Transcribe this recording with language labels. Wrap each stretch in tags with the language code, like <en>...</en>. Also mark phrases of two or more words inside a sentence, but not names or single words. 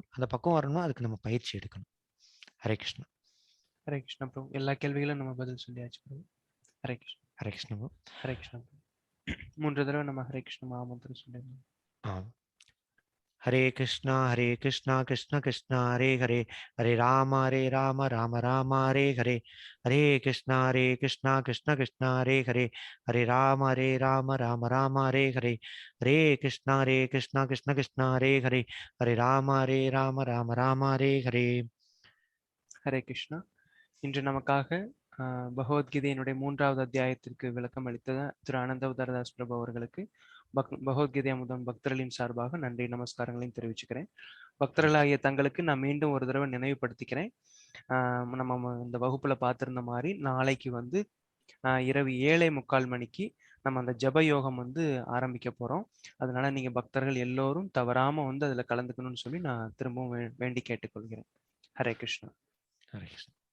<ta>அந்த பக்குவம் வரணும்னா அதுக்கு நம்ம பயிற்சி எடுக்கணும்.</ta> <sa>हरे कृष्ण. हरे कृष्ण प्रभु.</sa> <ta>எல்லா கேள்விகளும் நம்ம பதில் சொல்லியாச்சு பிரபு.</ta> <sa>हरे कृष्ण. हरे कृष्ण. हरे कृष्ण.</sa> <ta>3 தடவை நம்ம ஹரே கிருஷ்ண மகாமந்திரம் சொல்லிடணும்.</ta> <sa>हरे कृष्ण कृष्ण कृष्ण हरे हरे, हरे राम राम राम हरे हरे, हरे कृष्ण कृष्ण कृष्ण हरे हरे, हरे राम राम राम हरे हरे, हरे कृष्ण कृष्ण हरे हरे, हरे राम राम राम हरे हरे. हरे कृष्ण.</sa> <ta>இன்று நமக்காக பகவத்கீதையினுடைய 3வது அத்தியாயத்திற்கு விளக்கம் அளித்த திரு ஆனந்தவதாரதாஸ் பிரபு அவர்களுக்கு பகவத்கீதை அமுதம் பக்தர்களின் சார்பாக நன்றி நமஸ்காரங்களையும் தெரிவிச்சுக்கிறேன். பக்தர்களாகிய தங்களுக்கு நான் மீண்டும் ஒரு தடவை நினைவுபடுத்திக்கிறேன். நம்ம இந்த வகுப்புல பார்த்திருந்த மாதிரி நாளைக்கு வந்து இரவு 7:45 மணிக்கு நம்ம அந்த ஜப யோகம் வந்து ஆரம்பிக்க போறோம். அதனால நீங்க பக்தர்கள் எல்லோரும் தவறாம வந்து அதுல கலந்துக்கணும்னு சொல்லி நான் திரும்பவும் வேண்டி கேட்டுக்கொள்கிறேன்.</ta> <sa>हरे कृष्ण. हरे कृष्ण.</sa>